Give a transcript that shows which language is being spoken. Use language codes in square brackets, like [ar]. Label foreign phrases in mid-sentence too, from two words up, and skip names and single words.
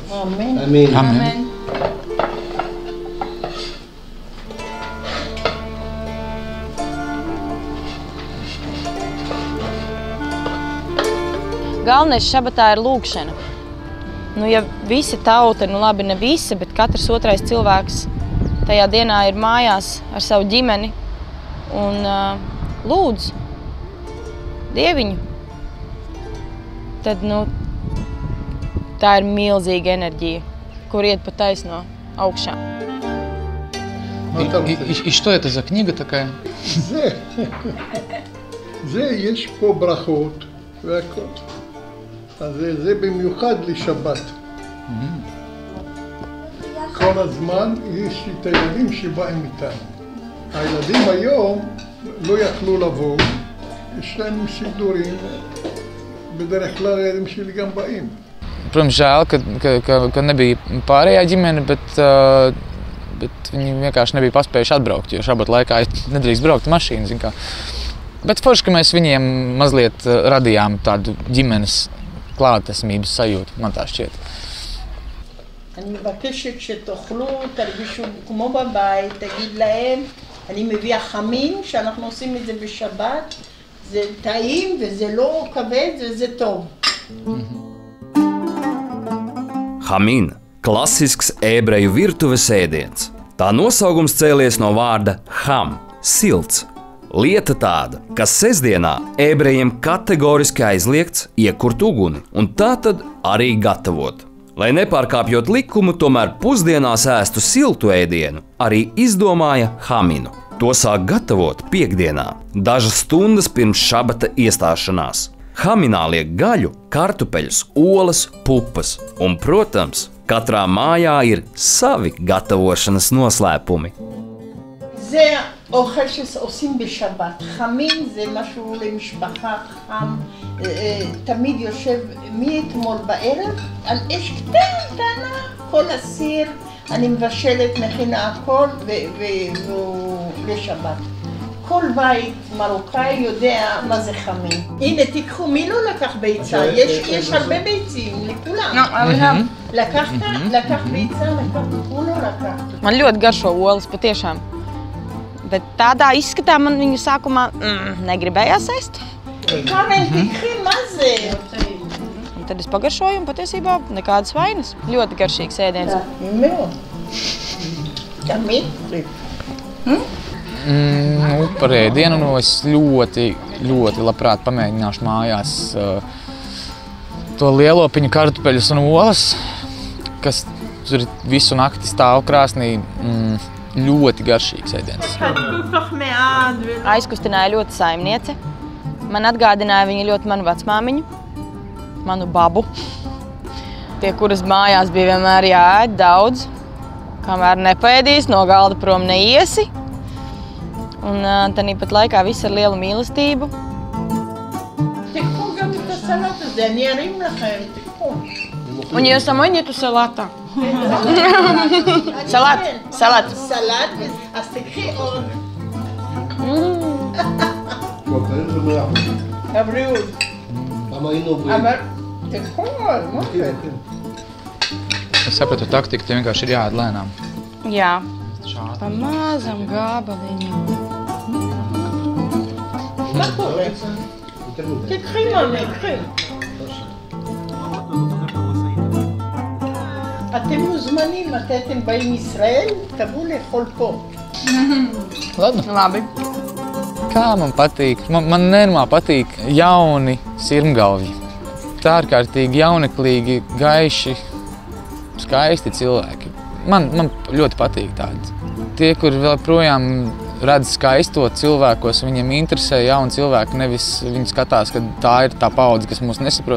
[he] אמן. [ru] Аминь. [lv] Amen. Galvenais šabatā ir lūgšana. Ja visa tauta, labi, ne visa, bet katrs otrais cilvēks tajā dienā ir mājās ar savu ģimeni un lūdz Dieviņu, tad, tā ir milzīga enerģija, kur iet pa taisno augšā. [ru] И что это за книга такая? [he] זה יש פה ברכות והכל. אז זה במיוחד לשבת. כל הזמן יש את הילדים שבאים איתנו. הילדים היום לא יכלו לבוא. יש לנו סידורים, בדרך כלל הילדים שלי גם באים. [lv] Protams, žēl, ka nebija pārējā ģimene, bet viņi vienkārši nebija paspējuši atbraukt, jo šabat laikā nedrīkst braukt mašīnu, zin kā. Bet forši, ka mēs viņiem mazliet radījām tādu ģimenes klātesamības sajūtu, man tā šķiet. [he] אני מבקשת שתאכלו, תרגישו כמו בבית, תגיד להם, אני מביאה חמין, שאנחנו עושים את זה בשבת, זה טעים וזה לא כבד וזה טוב. [lv] Hamin – klasisks ebreju virtuves ēdiens. Tā nosaukums cēlies no vārda ham – silts. Lieta tāda, ka sestdienā ebrejiem kategoriski aizliegts iekurt uguni un tā tad arī gatavot. Lai nepārkāpjot likumu, tomēr pusdienās ēstu siltu ēdienu, arī izdomāja haminu. To sāk gatavot piekdienā, dažas stundas pirms šabata iestāšanās. Haminā liek gaļu, kartupeļus, olas, pupas un, protams, katrā mājā ir savi gatavošanas noslēpumi. [he] זה האוכל שעושים בשבת. חמין זה משהו למשפחה חם, תמיד יושב מאתמול בערב על אש קטנה, כל הסיר, אני מבשלת, מכינה הכל לשבת. כל בית מרוקאי יודע מה זה חמין. הנה תיקחו, מי לא לקח ביצה? יש הרבה ביצים, לכולם. לקח ביצה, הוא לא לקח. [lv] Man ļoti garšo olas, patiešām. Bet tādā izskatā man viņu sākumā negribējās ēst. [he] Karen, תקרי, מה זה? [lv] Un tad es pagaršoju un patiesībā nekādas vainas. Ļoti garšīgs ēdiens. [he] מאוד. תמיד. [lv] Par ēdienu es ļoti labprāt pamēģināšu mājās to lielopiņu, kartupeļus un olas, kas tur visu nakti stāv krāsnī. Ļoti garšīgs ēdiens. Aizkustināja ļoti saimniece. Man atgādināja viņa ļoti manu vecmāmiņu, manu babu, pie kuras mājās bija vienmēr jāēd daudz, kamēr nepaēdīs, no galda prom neiesi. Un tāpat laikā viss ar lielu mīlestību. [he] תיקחו גם את הסלט הזה, אני ארים לכם, תיקחו. [lv] Un jūs samai netu salātā. Salāt. [he] סלט, אז תקחי עוד. הבריאות. אבל תקחו עוד, מה זה? [lv] Es sapratu taktiku, te vienkārši ir jāēd lēnām. Jā, pa mazam gabaliņam. [he] מה קורה? תקחי ממי, קחי. אתם מוזמנים, מתי אתם באים מישראל, תבואו לאכול פה. [lv] Labi. Kā man patīk? Man nenormāli patīk jauni sirmgalvji. Tā ārkārtīgi jauneklīgi, gaiši, skaisti cilvēki. Man ļoti patīk tādi. Tie, kuri vēl projām redz skaisto cilvēkos, viņiem interesē jauni cilvēki, nevis viņi skatās, ka tā ir tā paudze, kas mūs nesaprot.